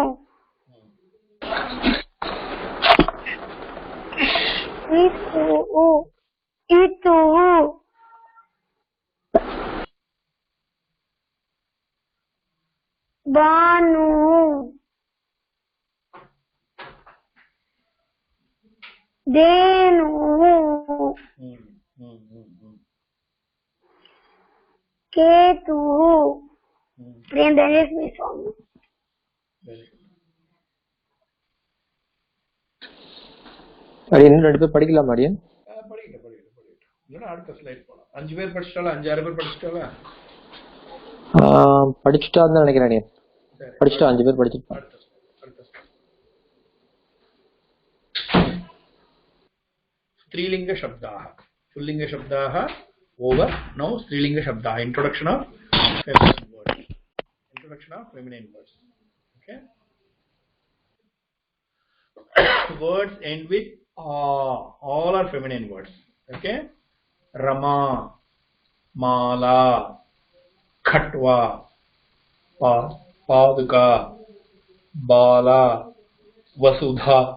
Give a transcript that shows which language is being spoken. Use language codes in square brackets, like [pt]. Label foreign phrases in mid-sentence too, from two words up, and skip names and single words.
[sa] इतुः भानुः धेनुः केतुः प्रियदर्शनी स्वामी [ta] அடியன் ரெண்டு பேர் படிக்கலாம் அடியன் இல்லைன்னா அடுத்த ஸ்லைட் போகலாம். 5 பேர் படிச்சிட்டாலா? 5-6 பேர் படிச்சிட்டாலா? படிச்சுட்டான்னு நினைக்கிறேன் அடியன். படிச்சுட்டா 5 பேர் படிச்சிருப்பாங்க. [sa] स्त्रीलिंग शब्दाः पुल्लिंग शब्दाः over. Now स्त्रीलिंग शब्दाः. [en] Introduction of feminine words. Okay. Words end with all are feminine words. Okay. Rama, [sa] माला, खट्वा, पादुका, बाला, वसुधा.